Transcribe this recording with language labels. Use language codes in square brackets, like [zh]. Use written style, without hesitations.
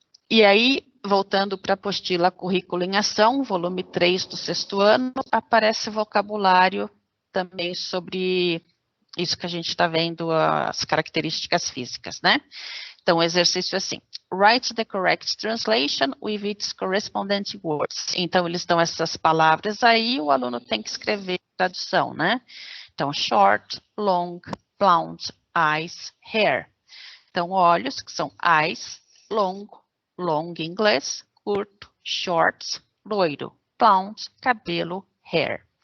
[pt] E aí, voltando para a apostila Currículo em Ação, volume 3 do 6º ano, aparece vocabulário também sobre isso que a gente está vendo, as características físicas, né? Então, o exercício é assim. [en] Write the correct translation with its corresponding words. [pt] Então, eles dão essas palavras aí, o aluno tem que escrever a tradução, né? [en] Então, short, long, blonde, eyes, hair. [pt] Então, olhos, que são eyes, long em inglês, curto, short, loiro, blonde, cabelo, hair.